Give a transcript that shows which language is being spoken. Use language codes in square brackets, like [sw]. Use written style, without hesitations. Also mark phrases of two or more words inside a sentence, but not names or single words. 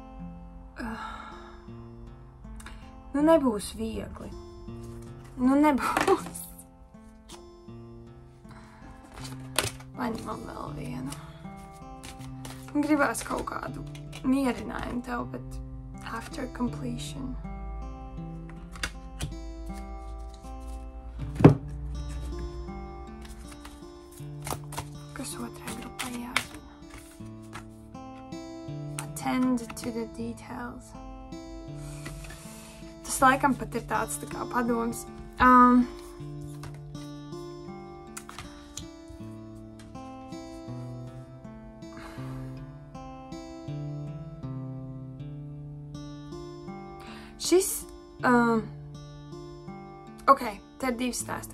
[lv] nebūs viegli. Nebūs. Paņemam vēl vienu. Gribās kaut kādu mierinājumu tev, bet [en] after completion. [lv] Kas 2. grupai jāzina? [en] Attend to the details. [lv] tas laikam pat ir tāds tā kā padoms. Šis, te ir 2 stāsti.